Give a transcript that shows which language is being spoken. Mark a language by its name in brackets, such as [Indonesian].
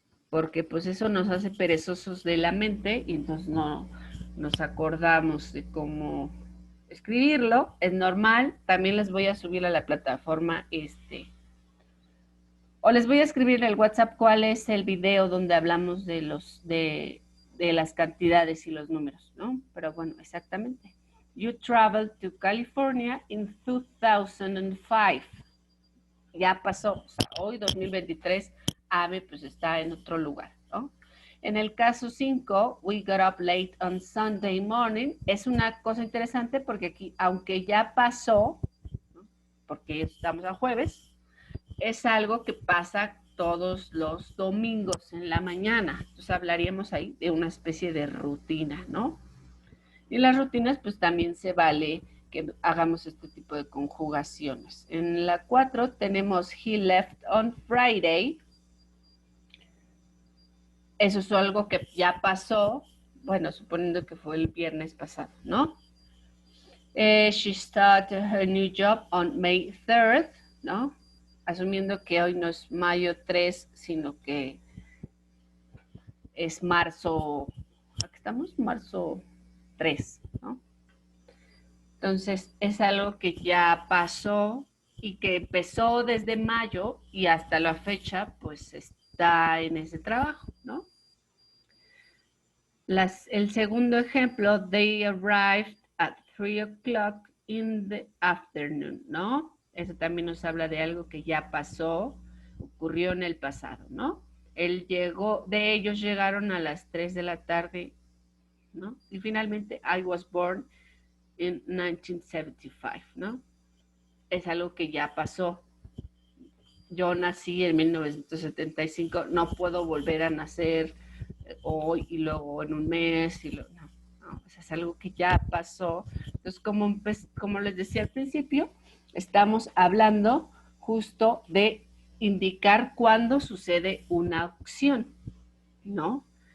[Spanish] Porque pues eso nos hace perezosos de la mente y entonces no nos acordamos de cómo escribirlo. Es normal, también les voy a subir a la plataforma o les voy a escribir en el WhatsApp cuál es el video donde hablamos de las cantidades y los números, ¿no? Pero bueno, exactamente. [English] You traveled to California in 2005. [Spanish] Ya pasó, o sea, hoy 2023, Ave pues está en otro lugar, ¿no? En el caso 5, [English] we got up late on Sunday morning, [Spanish] es una cosa interesante porque aquí, aunque ya pasó, ¿no? Porque estamos a jueves, es algo que pasa todos los domingos en la mañana. Entonces hablaríamos ahí de una especie de rutina, ¿no? Y las rutinas, pues también se vale que hagamos este tipo de conjugaciones. En la 4 tenemos [English] he left on Friday. [Spanish] Eso es algo que ya pasó, bueno, suponiendo que fue el viernes pasado, ¿no? [English] She started her new job on May 3rd, ¿no? [Spanish] Asumiendo que hoy no es mayo 3, sino que es marzo, ¿aquí estamos? Marzo 3, ¿no? Entonces, es algo que ya pasó y que empezó desde mayo y hasta la fecha, pues está en ese trabajo, ¿no? El segundo ejemplo, [English] they arrived at 3 o'clock in the afternoon, [Spanish] ¿no? Eso también nos habla de algo que ya pasó, ocurrió en el pasado, ¿no? ellos llegaron a las 3 de la tarde, ¿no? Y finalmente, [English] I was born in 1975, ¿no? [Spanish] Es algo que ya pasó. Yo nací en 1975, no puedo volver a nacer hoy y luego en un mes, no, o sea, es algo que ya pasó. Entonces, como les decía al principio, estamos hablando justo de indicar cuándo sucede una acción, ¿no?